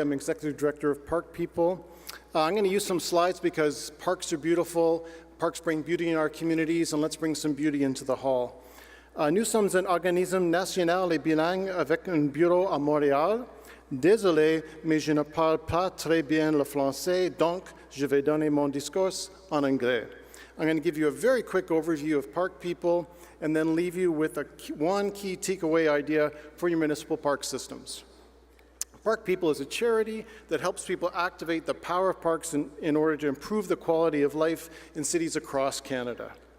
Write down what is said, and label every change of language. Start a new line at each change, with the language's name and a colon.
English: I'm Executive Director of Park People. I'm going to use some slides because parks are beautiful, parks bring beauty in our communities, and let's bring some beauty into the hall.
French: Nous sommes un organisme national et bilingue avec un bureau à Montréal. Désolé, mais je ne parle pas très bien le français, donc je vais donner mon discours en anglais.
English: I'm going to give you a very quick overview of Park People and then leave you with one key takeaway idea for your municipal park systems. Park People is a charity that helps people activate the power of parks in order to improve the quality of life in cities across Canada.